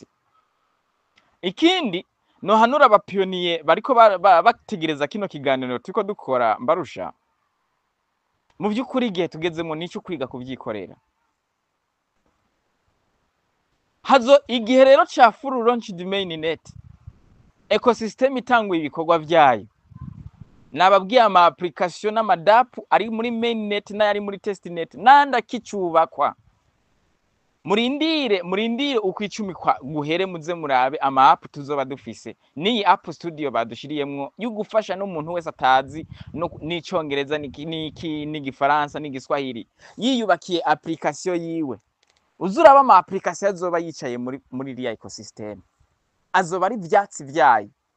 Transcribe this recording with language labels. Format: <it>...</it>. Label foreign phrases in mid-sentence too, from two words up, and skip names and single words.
<rn>Ikindi no hanura abapiyoniye bariko bategereza kino kiganiro turiko dukora, Mbarusha, mu by'ukuri igihe tugezemo nico kwiga kubyikorera. Hazo igihe rero ca</rn> <en>full launched mainnet,</en> <rn>ecosystem itanguye ibikorwa byayo, nababwiye ama application n'amadapu ari muri mainnet n'ayari muri testnet nanda kicubakwa. Murindire uko 10 guhere muze murabe ama app tuzoba dufise. Ni</rn> <en>app studio</en> <rn>badushiriyemwo yugufasha n'umuntu wese atazi n'icongereza n'igifaransa n'igiswahili, yiyubakiye application yiwe uzuraba ama application azoba yicaye muri iriya ecosystem, azoba ari ivyatsi vyayo.</rn>